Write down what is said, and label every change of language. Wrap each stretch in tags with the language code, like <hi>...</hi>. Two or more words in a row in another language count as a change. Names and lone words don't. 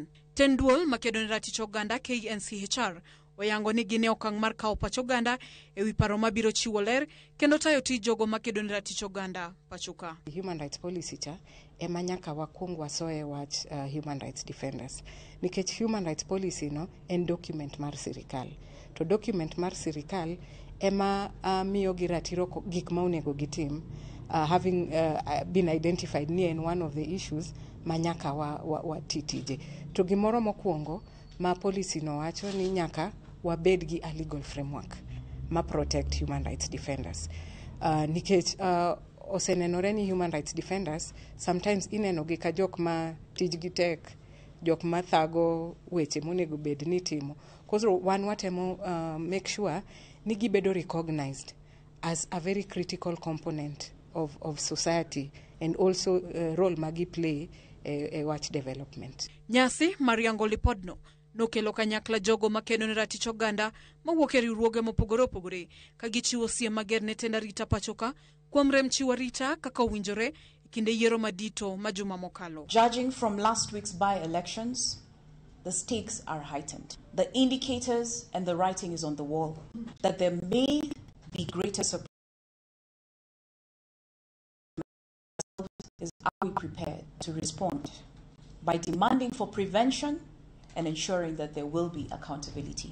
<luo>Ten duol makedo ne ratich oganda KNCHR oyango ni gine okang' mar kawo pach oganda e wi paro mabiro chiwo ler kendo tayo tij jogo makedo ne ratich oganda pachoka.</luo> <en>Human rights policy</en> <luo>cha ema nyaka wakuong wasoe wach</luo> <en>human rights defenders.</en> <luo>Nikech</luo> <en>human rights policy</en> <luo>no en document mar sirikal. To document mar sirikal ema miyo gi ratiro gik ma onego gitim,</luo> <en>having been identified</en> <luo>ni en</luo> <en>one of the issues</en> <luo>manyaka wa titije. To gimoro mokwongo ma policy no wacho ni nyaka wabed gi</luo> <en>a legal framework</en> <luo>ma</luo> <en>protect human rights defenders.</en> <luo>Nikech osenenore ni</luo> <en>human rights defenders sometimes</en> <luo>ineno gi ka jok ma tijgi tek, jok ma thago weche monego bed ni timo. Koro wan watemo</luo> <en>make sure</en> <luo>ni gibedo</luo> <en>recognized as a very critical component of society and also role magi play e watch development.</en> <luo>Nyasi Mariango Lipodno nokelo kanyakla jogo makedo ne ratich oganda mawuok e riwruoge mopogore opogore ka gichiwo siem mager ne tend arita pachoka kuom rem chiwo arita kaka owinjore e kinde yiero madito ma juma mokalo.</luo> <en>Judging from last week's by-elections, the stakes are heightened. The indicators and the writing is on the wall that there may be greater surprise. Is are we prepared to respond by demanding for prevention and ensuring that there will be accountability?</en>